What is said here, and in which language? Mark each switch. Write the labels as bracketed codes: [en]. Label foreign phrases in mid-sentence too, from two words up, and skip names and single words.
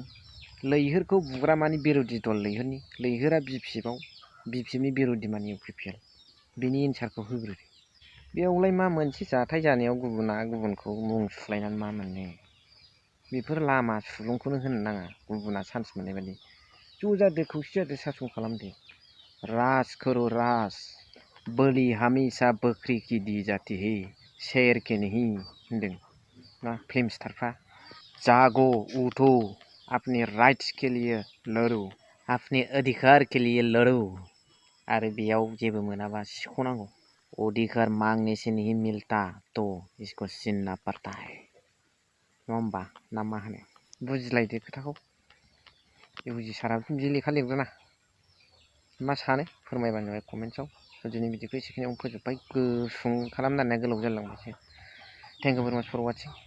[brx] लैहोरखौ बुग्रा मानि बिर'धि दल लैहोरनि, लैहोरा बिपिएफनि बिर'धि मानि इउपिपिएल, बिनि एन्सारखौ होग्रो। बेयावलाय मा मोनसे जाथाय जानायाव गुबुना गुबुनखौ मुं सुलायनानै मा मोननो? बेफोर लामा सुलुंखौनो होनो नाङा गुबुना चान्स मोननाय बायदि। ज' जादो, खौसे जादो, सासन खालामदो। [hi] राज करो राज, बोली हमेशा बकरी की दी जाती है, शेर के नहीं [brx] होनदों ना फिल्म स्टारफ्रा। [hi] जागो, उठो, अपने राइट्स के लिए लड़ो, अपने अधिकार के लिए लड़ो। [brx] आरो बेयाव जेबो मोनाबा सिख'नांगौ। [hi] अधिकार मांगने से नहीं मिलता तो इसको छीनना पड़ता है। [brx] नङा होमबा? ना मा होनो? बुजिलायदो खोथाखौ। बुजिसाराबो बिदि लेखा लिरग्राना। मा सानो फोरमायबानो जाबाय कमेन्ट्सआव। दिनै बिदिखौ एसेखिनियावनो फोजोबबाय। गुसुं खालामनो होननाया गोलाव जालांबायसो। [en] Thank you very much for watching.